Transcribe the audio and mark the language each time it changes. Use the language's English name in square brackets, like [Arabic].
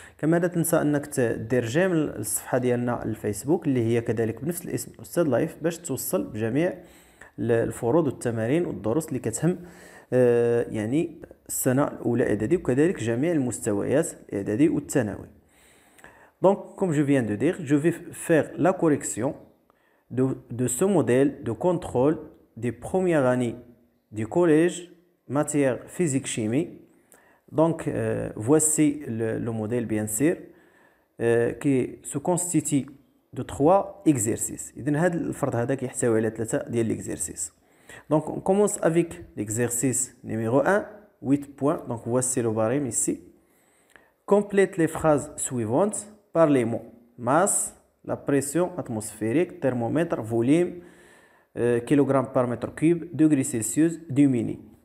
[Arabic] كما لا تنسى أنك تدير جيم للصفحة ديالنا الفيسبوك اللي هي كذلك بنفس الاسم أستاذ لايف باش توصل بجميع الفروض والتمارين والدروس اللي كتهم يعني السنة الأولى إعدادي وكذلك جميع المستويات الإعدادي والثانوي. [French] Donc, comme je viens de dire, je vais faire la correction de ce modèle de contrôle des premières années du collège matière physique-chimie. Donc, voici le modèle, bien sûr, qui se constitue de 3 exercices. [Arabic] إذن هذا الفرض هذا كيحتوي على 3 ديال l'exercice. [French] Donc, on commence avec l'exercice numéro 1, 8 points. Donc, voici le barème ici. Complète les phrases suivantes par les mots masse, la pression atmosphérique, thermomètre, volume, kilogramme par mètre cube, degrés Celsius, diminue.